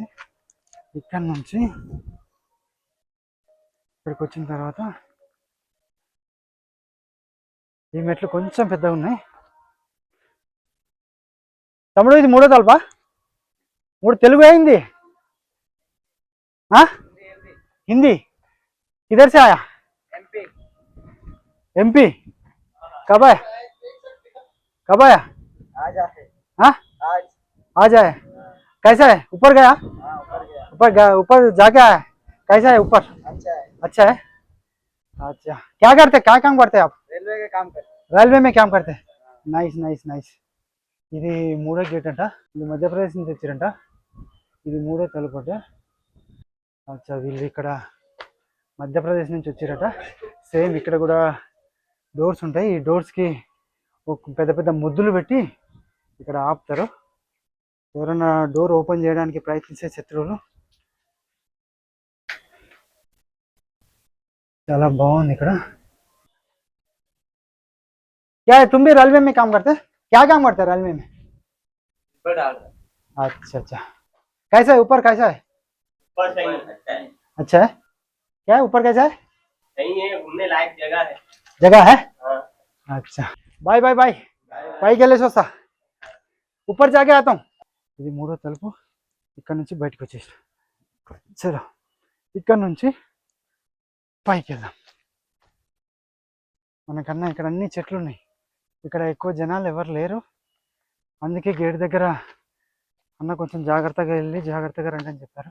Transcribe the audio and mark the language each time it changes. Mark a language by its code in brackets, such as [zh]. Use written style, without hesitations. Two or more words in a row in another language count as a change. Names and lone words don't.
[te] ఇక్కడ నుంచి ఇక్కడికి వచ్చిన తర్వాత ఈ మెట్లు కొంచెం పెద్దగా ఉన్నాయి. తమ్ముడు ఇది 3వ తలుపా? 3 తెలుగు అయింది. [hi] हिंदी? किधर से आया? एमपी। एमपी? कब आया? कब आया? आज आए। हाँ आज। आज आया? कैसा है? ऊपर गया? हाँ ऊपर गया। ऊपर गया, ऊपर जाके आया? कैसा है ऊपर? अच्छा है। अच्छा है. अच्छा क्या करते, क्या काम करते आप? रेलवे के काम करते। रेलवे मे क्याम कडिते. [en] nice nice nice. [te] ఇది 3వ గేట్ అంట. ఇది మధ్యప్రదేశ్ నుంచి వచ్చారంట. ఇది 3వ తలుపు అంట. అచ్చా వీళ్ళు ఇక్కడ మధ్యప్రదేశ్ నుంచి వచ్చారట. సేమ్ ఇక్కడ కూడా డోర్స్ ఉంటాయి. ఈ డోర్స్కి ఒక పెద్ద పెద్ద ముద్దులు పెట్టి ఇక్కడ ఆపుతారు ఎవరైనా [en] door open [te] చేయడానికి ప్రయత్నించే శత్రువులు. చాలా బాగుంది ఇక్కడ. [hi] क्या है तुम भी रेलवे में काम करते? क्या काम करते हैं रेलवे में? ऊपर डाल रहा है। अच्छा अच्छा. कैसा है ऊपर, कैसा है? ऊपर सही है। अच्छा है. क्या है ऊपर, कैसा है? सही है, घूमने लायक जगह है। जगह है? हाँ। अच्छा [en] bye bye bye. [te] పైకి వెళ్ళేసి వస్తా, [hi] ऊपर जाके आता हूँ. [te] ఇది 3వ తలుపు. ఇక్కడ నుంచి బయటకు వచ్చేసి చలో ఇక్కడ నుంచి పైకి వెళ్దాం. మనకన్నా ఇక్కడ అన్ని చెట్లు ఉన్నాయి. ఇక్కడ ఎక్కువ జనాలు ఎవరు లేరు. అందుకే గేట్ దగ్గర అన్న కొంచెం జాగ్రత్తగా వెళ్ళి జాగ్రత్తగా రండి అని చెప్పారు.